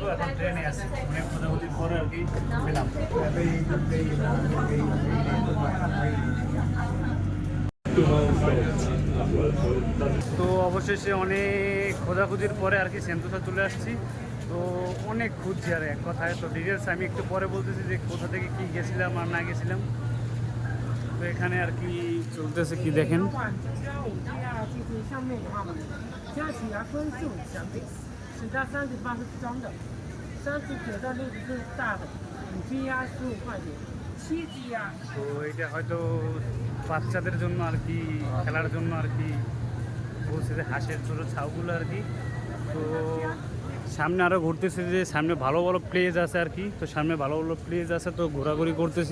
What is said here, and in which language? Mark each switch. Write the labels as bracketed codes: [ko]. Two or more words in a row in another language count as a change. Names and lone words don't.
[bn] এখন ট্রেনে আছে অনেক খোঁজাখুঁজির পরে আর কি পেলাম। তো অবশেষে অনেক খোঁজাখুঁজির পরে আর কি সেন্তোসা চলে আসছি। তো অনেক খুঁজছি আর এক কথায়। তো ডিটেলস আমি একটু পরে বলতেছি যে কোথা থেকে কি গেছিলাম আর না গেছিলাম। তো এখানে আর কি চলতেছে কি দেখেন। [zh] 其实上面的话嘛，加起来分数奖励10到38是装的，39到60是大的，5G 15块钱 ，7G [bn] তো এটা হয়তো বাচ্চাদের জন্য আর কি, খেলার জন্য আর কি বলছে যে হাঁসের ছোটো ছাউগুলো আর কি। তো সামনে আরও ঘুরতেছে যে সামনে ভালো ভালো প্লেস আছে আর কি। তো সামনে ভালো ভালো প্লেস আছে। তো ঘোরাঘুরি করতেছি।